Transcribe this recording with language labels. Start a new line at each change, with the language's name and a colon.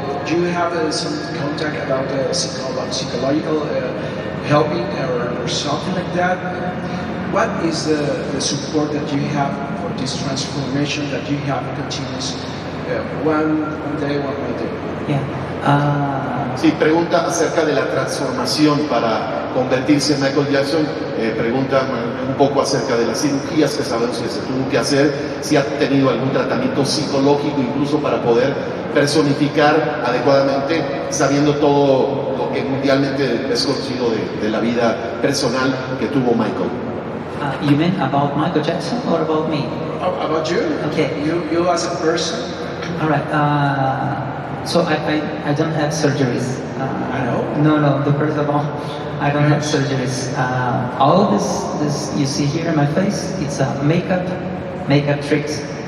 English: Do you have some contact about psychological helping or something like that? What is the support that you have for this transformation that you have continuous one day? Yeah.
Spanish: Sí, pregunta acerca de la transformación para convertirse en Michael Jackson. Pregunta un poco acerca de las cirugías que sabemos que se tuvo que hacer, si ha tenido algún tratamiento psicológico incluso para poder personificar adecuadamente, sabiendo todo lo que mundialmente es conocido de la vida personal que tuvo Michael.
English: You mean about Michael Jackson or about me? About you? Okay. You as a person? All right. So I don't have surgeries. I know. No. First of all, I don't have surgeries. All this you see here in my face, it's makeup tricks.